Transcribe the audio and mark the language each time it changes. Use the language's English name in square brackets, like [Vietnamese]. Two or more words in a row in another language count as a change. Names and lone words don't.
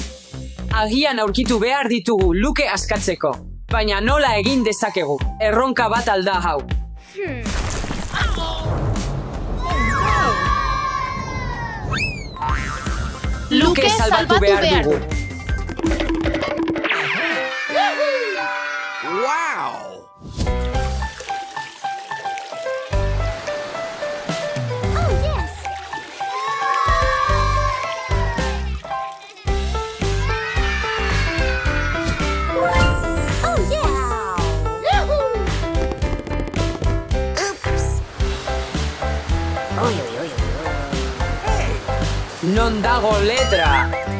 [Basque] Agian aurkitu behar ditugu luke askatzeko. Baina nola egin dezakegu? Erronka bat alda hau. Luke salbatu behar dugu. [English] Wow. Oh, yes. Oh, yes. Oops. [Basque] Non dago letra.